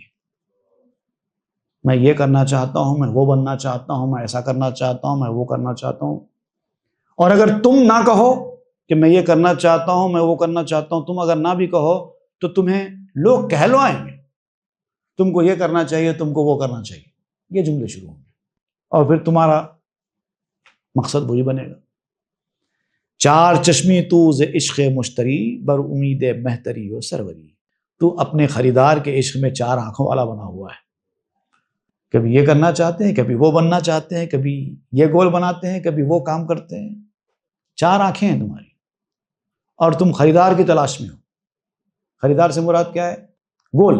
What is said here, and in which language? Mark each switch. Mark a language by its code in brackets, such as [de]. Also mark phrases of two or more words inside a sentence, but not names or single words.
[ur] میں یہ کرنا چاہتا ہوں، میں وہ بننا چاہتا ہوں، میں ایسا کرنا چاہتا ہوں، میں وہ کرنا چاہتا ہوں، اور اگر تم نہ کہو کہ میں یہ کرنا چاہتا ہوں، میں وہ کرنا چاہتا ہوں، تم اگر نہ بھی کہو تو تمہیں لوگ کہلوائیں گے، تم کو یہ کرنا چاہیے، تم کو وہ کرنا چاہیے، یہ جملے شروع ہوں گے، اور پھر تمہارا مقصد وہی بنے گا۔ [fa] چار چشمی تو ز عشق مشتری، بر امید مہتری و سروری۔ [ur] تو اپنے خریدار کے عشق میں چار آنکھوں والا بنا ہوا ہے، کبھی یہ کرنا چاہتے ہیں، کبھی وہ بننا چاہتے ہیں، کبھی یہ گول بناتے ہیں، کبھی وہ کام کرتے ہیں۔ چار آنکھیں ہیں تمہاری، اور تم خریدار کی تلاش میں ہو۔ خریدار سے مراد کیا ہے؟ گول۔